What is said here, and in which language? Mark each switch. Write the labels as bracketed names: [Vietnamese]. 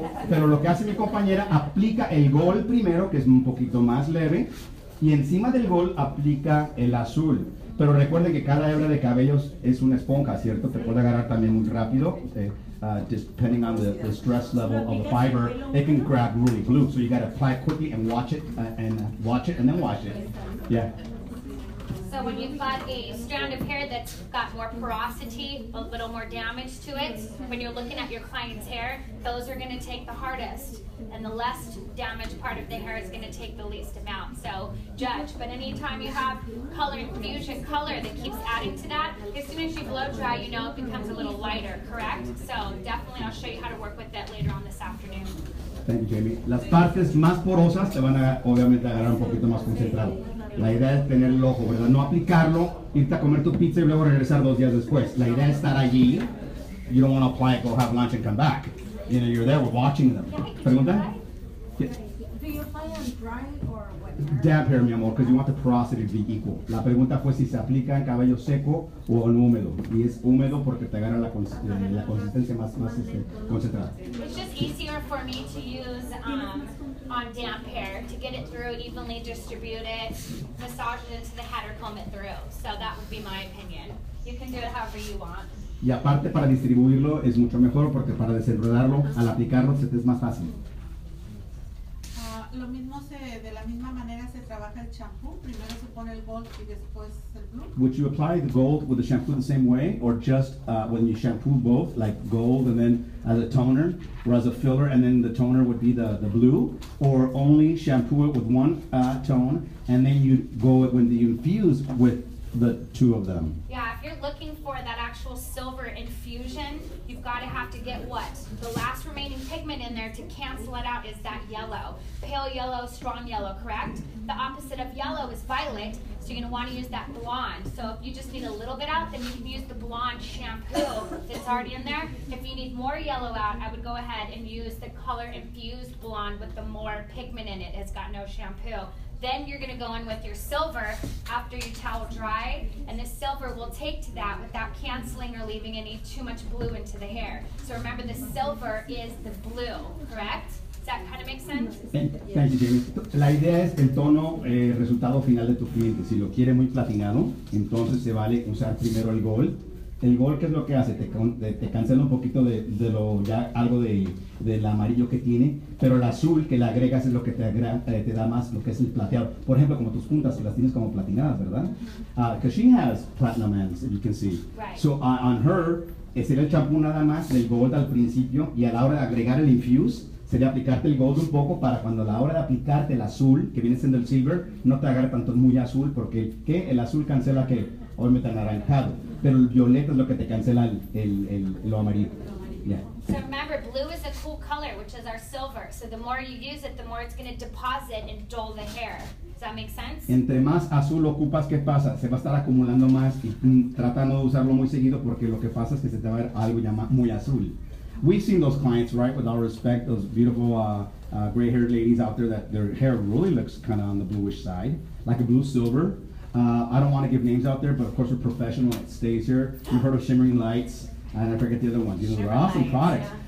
[Spanish] Pero lo que hace mi compañera, aplica el gold primero, que es un poquito más leve, y encima del gold aplica el azul. Pero recuerden que cada hebra de cabellos es una esponja, ¿cierto? Te puede agarrar también muy rápido. [English] Depending on the stress level of the fiber, it can grab really glue. So you got to apply it quickly and watch it, and then wash it. Yeah. So when you've got a strand of hair that's got more porosity, a little more damage to it, when you're looking at your client's hair, those are going to take the hardest, and the less damaged part of the hair is going to take the least amount. So judge. But anytime you have color infusion, color that keeps adding to that, as soon as you blow dry, it becomes a little lighter, correct? So definitely I'll show you how to work with that later on this afternoon. Thank you, Jamie. [Spanish] Las partes más porosas te van a obviamente agarrar un poquito más concentrado. La idea es tener el ojo, ¿verdad? No aplicarlo, irte a comer tu pizza y luego regresar 2 días después. La idea es estar allí. [English] You don't want to apply it, go have lunch and come back. You're there, we're watching them. [Spanish] ¿Pregunta? Yeah. [English] Do you apply on dry or wet? Damp hair, [Spanish] mi amor, [English] because you want the porosity to be equal. [Spanish] La pregunta fue si se aplica en cabello seco o en húmedo. Y es húmedo porque te agarra la consistencia más concentrada. [English] It's just easier for me to use on damp hair to get it through, evenly distribute it, massage it into the head or comb it through. So that would be my opinion. You can do it however you want. [Spanish] Y aparte para distribuirlo es mucho mejor porque para desenredarlo, al aplicarlo se te es más fácil. Lo mismo de la misma manera se trabaja el champú. Primero se pone el gold y después el blue. [English] Would you apply the gold with the shampoo the same way, or just when you shampoo both, like gold and then as a toner, or as a filler, and then the toner would be the blue, or only shampoo it with one tone, and then you go when you infuse with the two of them? Yeah, if you're looking for that actual silver infusion, you've got to have to get what? The last remaining pigment in there to cancel it out is that yellow. Pale yellow, strong yellow, correct? The opposite of yellow is violet, so you're going to want to use that blonde. So if you just need a little bit out, then you can use the blonde shampoo that's already in there. If you need more yellow out, I would go ahead and use the color infused blonde with the more pigment in it. It's got no shampoo. Then you're going to go in with your silver after your towel dry, and the silver will take to that without canceling or leaving any too much blue into the hair. So remember, the silver is the blue, correct? Does that kind of make sense? Thank you, Jamie. [Spanish] La idea es el tono resultado final de tu cliente. Si lo quiere muy platinado, entonces se vale usar primero el gold. El gold, ¿qué es lo que hace? Te cancela un poquito de lo ya algo del amarillo que tiene, pero el azul que le agregas es lo que te da más lo que es el plateado. Por ejemplo, como tus puntas, que las tienes como platinadas, ¿verdad? [English] Because she has platinum ends, as you can see. Right. So on her, [Spanish] sería el champú nada más del gold al principio, y a la hora de agregar el infuse, sería aplicarte el gold un poco para cuando a la hora de aplicarte el azul, que viene siendo el silver, no te agarre tanto muy azul, porque el azul cancela que obviamente anaranjado, pero el violeta es lo que te cancela lo amarillo. [English] Yeah. So remember, blue is a cool color, which is our silver. So the more you use it, the more it's going to deposit and dull the hair. Does that make sense? [Spanish] Entre más azul ocupas, ¿qué pasa? Se va a estar acumulando más y trata no de usarlo muy seguido porque lo que pasa es que se te va a ver algo muy azul. [English] We've seen those clients, right, with all respect, those beautiful gray-haired ladies out there that their hair really looks kind of on the bluish side, like a blue silver. I don't want to give names out there, but of course we're professional. It stays here. You've heard of shimmering lights, and I forget the other ones. You know, they're awesome products. Yeah.